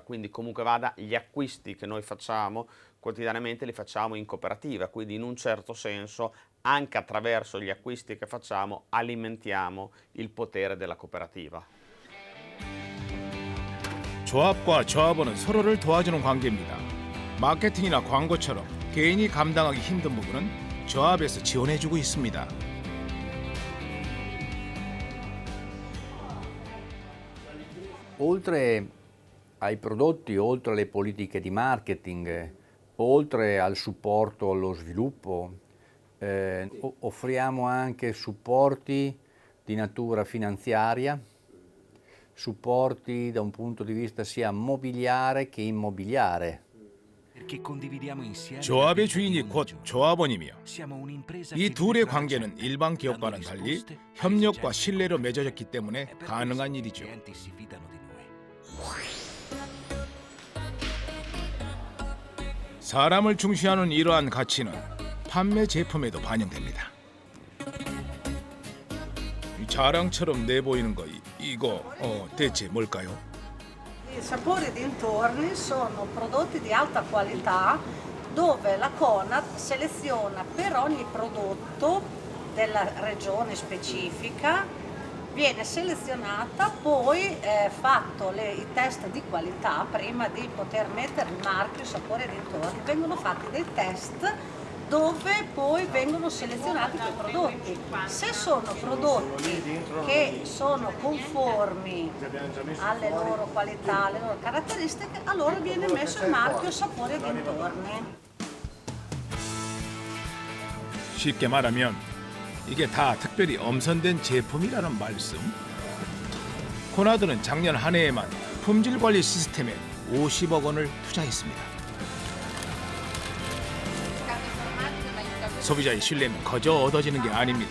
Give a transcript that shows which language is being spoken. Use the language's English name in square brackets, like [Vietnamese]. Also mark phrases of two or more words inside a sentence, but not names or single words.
[Italian] Quindi comunque vada, gli acquisti che noi facciamo quotidianamente li facciamo in cooperativa, quindi in un certo senso anche attraverso gli acquisti che facciamo alimentiamo il potere della cooperativa. [Korean] 조합과 조합원은 서로를 도와주는 관계입니다. 마케팅이나 광고처럼 개인이 감당하기 힘든 부분은 조합에서 지원해주고 있습니다. [Italian] Oltre ai prodotti, oltre alle politiche di marketing, oltre al supporto allo sviluppo, offriamo anche supporti di natura finanziaria, supporti da un punto di vista sia mobiliare che immobiliare. [Korean] 조합의 주인이 곧 조합원이며 이 둘의 관계는 일반 기업과는 달리 협력과 신뢰로 맺어졌기 때문에 가능한 일이죠. 사람을 중시하는 이러한 가치는 판매 제품에도 반영됩니다. 자랑처럼 내보이는 거 이거 대체 뭘까요? [Italian] I sapori dintorni sono prodotti di alta qualità dove la Conad seleziona per ogni prodotto della regione specifica, viene selezionata, poi fatto i test di qualità prima di poter mettere il marchio sapore dintorni. Vengono fatti dei test dove poi vengono selezionati quei prodotti. Se sono prodotti che sono conformi alle loro qualità, alle loro caratteristiche, allora viene messo il marchio sapore dintorni. [Korean] 쉽게 말하면 이게 다 특별히 엄선된 제품이라는 말씀. 코나드는 작년 한 해에만 품질 관리 시스템에 50억 원을 투자했습니다. 소비자의 신뢰는 거저 얻어지는 게 아닙니다.